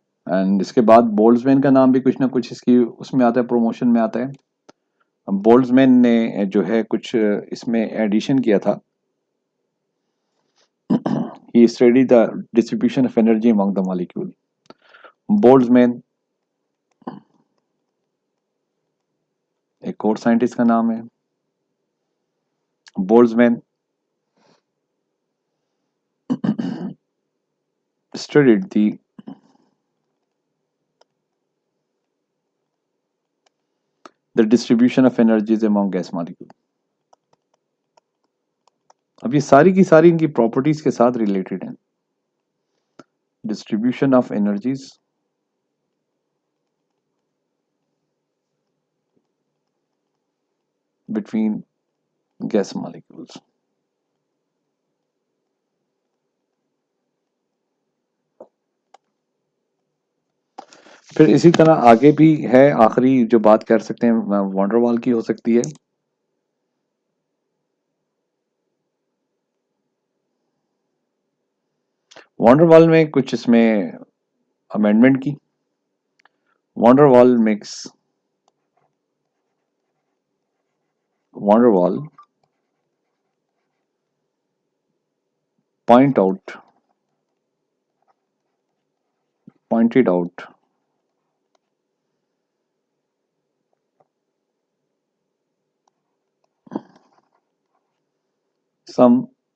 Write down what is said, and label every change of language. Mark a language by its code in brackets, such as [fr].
[hi] And इसके बाद Boltzmann का नाम भी कुछ ना कुछ इसकी उसमें आता है, प्रमोशन में आता है। बोल्ट्जमैन ने जो है कुछ इसमें एडिशन किया था। [en] He studied the distribution of energy among the molecule. [hi] Boltzmann एक और साइंटिस्ट का नाम है। [en] Boltzmann studied the distribution of energies among gas molecule. [hi] अब ये सारी की सारी इनकी प्रॉपर्टीज के साथ रिलेटेड हैं। [en] Distribution of energies between gas molecules. [hi] फिर इसी तरह आगे भी है, आखिरी जो बात कर सकते हैं वॉन्डरवाल की हो सकती है। वॉन्डरवाल में कुछ इसमें अमेंडमेंट की। वॉन्डरवाल makes [en] van der Waal pointed out some